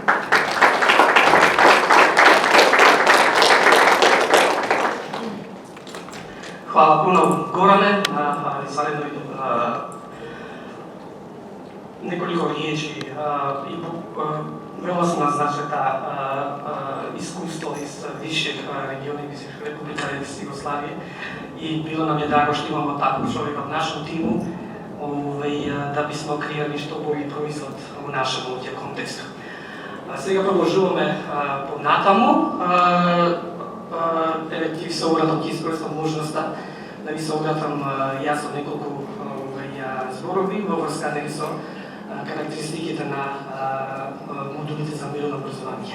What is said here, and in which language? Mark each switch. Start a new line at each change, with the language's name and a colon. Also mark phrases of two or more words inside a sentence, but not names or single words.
Croatian: Hvala puno Gorane na zadnjoj nekoliko riječi i vrlo sam naznačio ta iskustvo iz viših regiona iz Republika Jugoslavije i bilo nam je drago što imamo takvog čovjeka u našem timu da bismo kreirali što bolji proizvod u našem ovdje kontekstu.
Macedonian: Сега продолжуваме понатаму. Ќе ви се обратам, ќе искористам можноста да ви се обратам јас со неколку зборови во врска со карактеристиките на модулите за мирно образование.